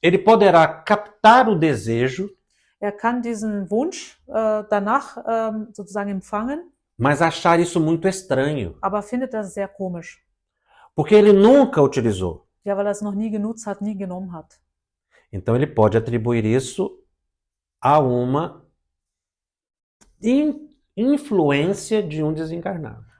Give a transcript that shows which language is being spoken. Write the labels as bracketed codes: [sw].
[pt] ele poderá captar o desejo, [de] Er kann diesen Wunsch danach sozusagen empfangen, [pt] mas achar isso muito estranho, [de] aber findet das sehr komisch. [pt] porque ele nunca utilizou. [de] Ja, weil er es noch nie genutzt hat, nie genommen hat. [pt] Então ele pode atribuir isso a uma influência de um desencarnado.